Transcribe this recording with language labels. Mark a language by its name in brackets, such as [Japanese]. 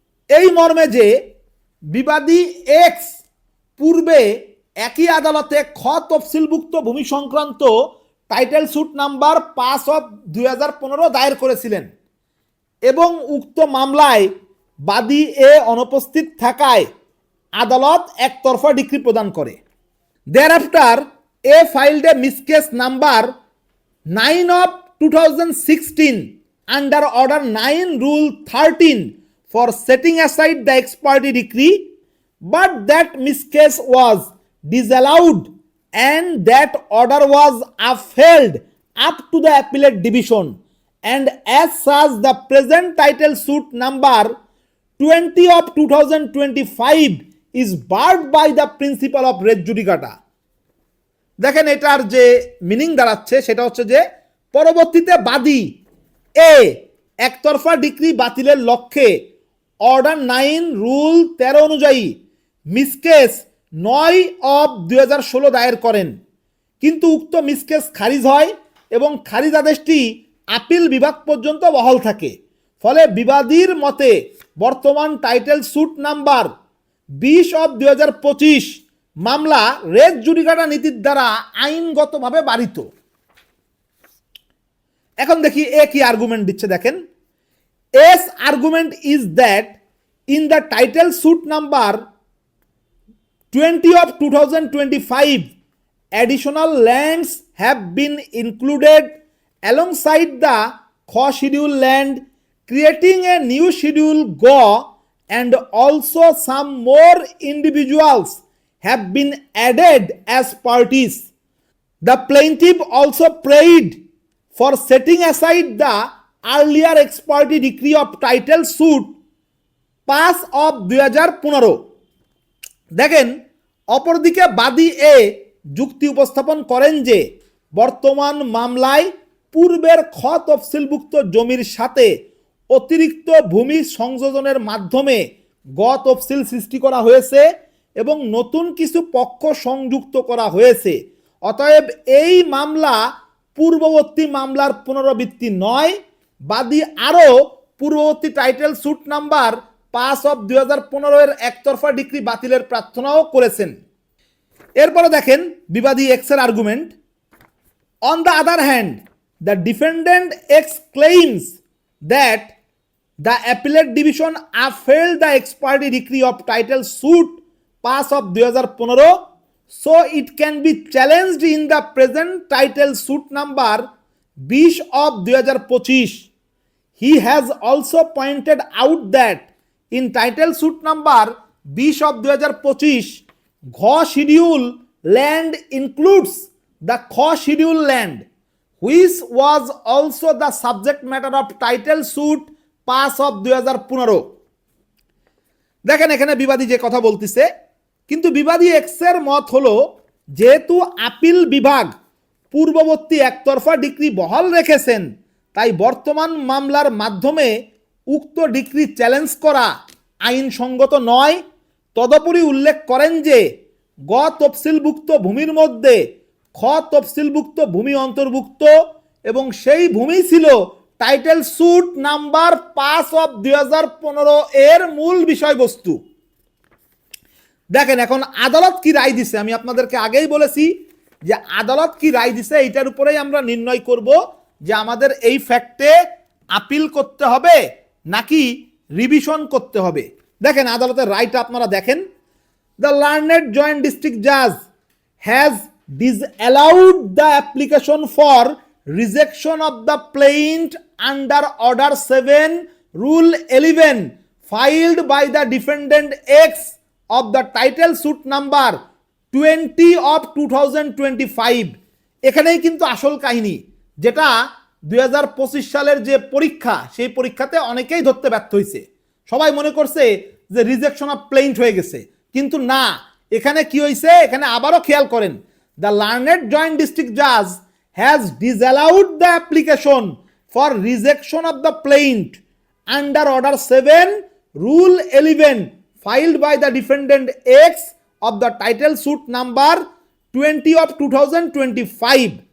[Bangla] এই মর্মে যে বিবাদী এক্স পূর্বে একই আদালতে খ তফসিলভুক্ত ভূমি সংক্রান্ত টাইটেল স্যুট নাম্বার 5/2015 দায়ের করেছিলেন এবং উক্ত মামলায় বাদী এ অনুপস্থিত থাকায় আদালত একতরফা ডিক্রি প্রদান করে। [English] thereafter a filed a miscase number 9/2016 under order 9 rule 13 for setting aside the ex parte decree, but that miscase was disallowed and that order was upheld up to the appellate division, and as such the present title suit number 20/2025 is barred by the principle of res judicata। [Bangla] দেখেন এটার যে meaning দাঁড়াচ্ছে সেটা হচ্ছে যে পরবর্তীতে বাদী এ একতরফা ডিক্রি বাতিলের লক্ষ্যে অর্ডার 9 রুল 13 অনুযায়ী মিসকেস 9/2016 দায়ের করেন, কিন্তু উক্ত মিসকেস খারিজ হয় এবং খারিজ আদেশটি আপিল বিভাগ পর্যন্ত বহাল থাকে। ফলে বিবাদীর মতে বর্তমান টাইটেল স্যুট নাম্বার 20/2025 মামলা রেজ জুডিকাটা নীতির দ্বারা আইনগতভাবে বারিত। এখন দেখি এ কি আর্গুমেন্ট দিচ্ছে, দেখেন [English] His argument is that in the title suit number 20/2025 additional lands have been included alongside the Kho schedule land, creating a new schedule Go, and also some more individuals have been added as parties. The plaintiff also prayed for setting aside the earlier ex parte decree of title suit 5/2015। [Bangla] দেখেন অপরদিকে বাদী এ যুক্তি উপস্থাপন করেন যে বর্তমান মামলায় পূর্বের খ তফসিলভুক্ত জমির সাথে অতিরিক্ত ভূমি সংযোজনের মাধ্যমে গ তফসিল সৃষ্টি করা হয়েছে এবং নতুন কিছু পক্ষ সংযুক্ত করা হয়েছে, অতএব এই মামলা পূর্ববর্তী মামলার পুনরাবৃত্তি নয়। বাদী আরও পূর্ববর্তী টাইটেল স্যুট নাম্বার 5/2015 এর একতরফা ডিক্রি বাতিলের প্রার্থনাও করেছেন। এরপরে দেখেন বিবাদী এক্স এর argument. [English] On the other hand the defendant X claims that the appellate division upheld the ex parte decree of title suit 5/2015, so it can be challenged in the present title suit number 20/2025. He has also pointed out that in title suit number 20/2025 Kho schedule land includes the Kho schedule land, which was also the subject matter of title suit 5/2015। [Bangla] দেখেন এখানে বিবাদী যে কথা বলতেছে, কিন্তু বিবাদী x এর মত হলো যেহেতু আপিল বিভাগ পূর্ববর্তী একতরফা ডিক্রি বহাল রেখেছেন, তাই বর্তমান মামলার মাধ্যমে উক্ত ডিক্রি চ্যালেঞ্জ করা আইনসঙ্গত নয়। তদুপরি উল্লেখ করেন যে গ তফসিলভুক্ত ভূমির মধ্যে খ তফসিলভুক্ত ভূমি অন্তর্ভুক্ত এবং সেই ভূমি ছিল টাইটেল স্যুট নাম্বার 5/2015 এর মূল বিষয়বস্তু। দেখেন এখন আদালত কি রায় দিছে, আমি আপনাদেরকে আগেই বলেছি যে আদালত কি রায় দিছে এইটার উপরেই আমরা নির্ণয় করব যে আমাদের এই ফ্যাক্টে আপিল করতে হবে নাকি রিভিশন করতে হবে। দেখেন আদালতের রায়টা আপনারা দেখেন। [English] The learned joint district Jaaz has disallowed the application for rejection of the plaint under order 7 rule 11 filed by the defendant X of the title suit number 20 of 2025। [Bangla] এখানেই কিন্তু আসল কাহিনী, যেটা 2025 সালের যে পরীক্ষা সেই পরীক্ষাতে অনেকেই ধরতে ব্যর্থ হয়েছে। সবাই মনে করছে যে রিজেকশন অফ প্লেইন্ট হয়ে গেছে, কিন্তু না, এখানে কি হয়েছে এখানে আবারও খেয়াল করেন। [English] The learned joint district judge has disallowed the application for rejection of the plaint under order 7 rule 11 filed by the defendant X of the title suit number 20 of 2025।